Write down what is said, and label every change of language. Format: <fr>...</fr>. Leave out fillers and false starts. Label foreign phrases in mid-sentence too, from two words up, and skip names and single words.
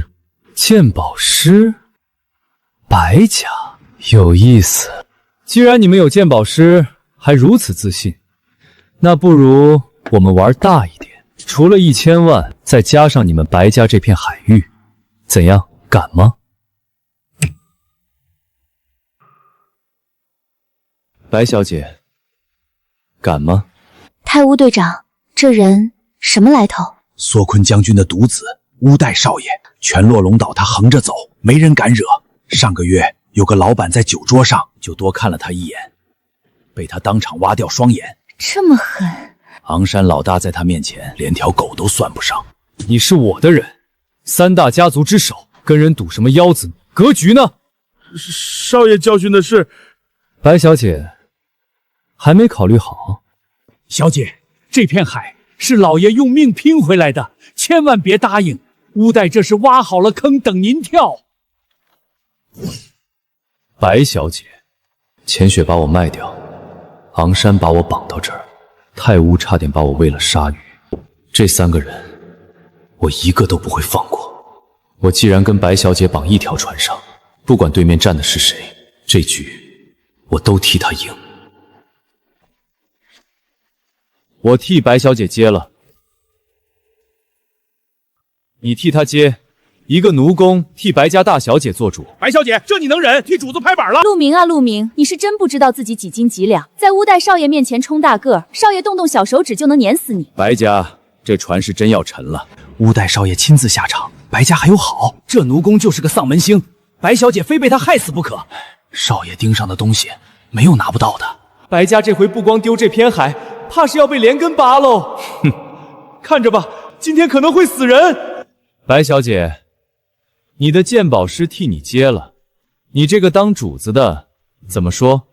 <zh>鉴宝师？白家？有意思。既然你们有鉴宝师，还如此自信，那不如我们玩大一点，除了1000萬，再加上你們白家這片海域，怎樣？敢嗎？白小姐，敢嗎？太烏隊長，這人什麼來頭？縮坤將軍的獨子烏代少爺，全落龍島他橫着走，沒人敢惹。上個月有個老闆在酒桌上就多看了他一眼，被他當場挖掉雙眼。這麼狠！昂山老大在他面前連條狗都算不上。你是我的人，3大家族之首，跟人賭什麼腰子？格局呢？少爺教訓的是，白小姐還沒考慮好。小姐，這片海是老爺用命拼回來的，千萬別答應。烏代這是挖好了坑等您跳。白小姐，錢雪把我賣掉，昂山把我綁到這兒，太烏差點把我餵了鯊魚，這3個人我一個都不會放過。我既然跟白小姐綁一條船上，不管對面站的是誰，這局我都替他贏。我替白小姐接了，你替她接。一個奴工替白家大小姐做主。白小姐，這你能忍？替主子拍板了。陸明啊，陸明，你是真不知道自己幾斤幾兩，在烏代少爺面前衝大個，少爺動動小手指就能碾死你。白家這船是真要沉了。烏代少爺親自下場，白家還有好，這奴工就是個喪門星，白小姐非被他害死不可。少爺盯上的東西沒有拿不到的。白家這回不光丟這片海，怕是要被連根拔嘍。哼，看着吧，今天可能會死人。白小姐，你的鑑寶師替你接了，你這個當主子的怎麼說？</zh>